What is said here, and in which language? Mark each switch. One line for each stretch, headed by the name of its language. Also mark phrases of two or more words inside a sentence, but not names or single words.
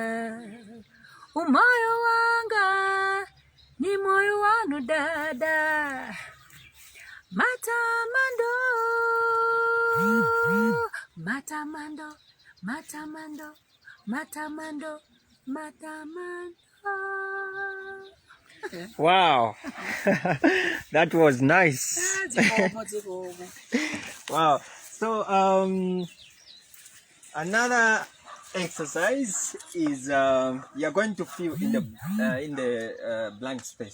Nyanja: Umoyo wanga, ni moyo wanu dada. Matamando, matamando, matamando, matamando, matamando.
English: Wow. That was nice. Wow. So another exercise is you're going to fill in the blank space.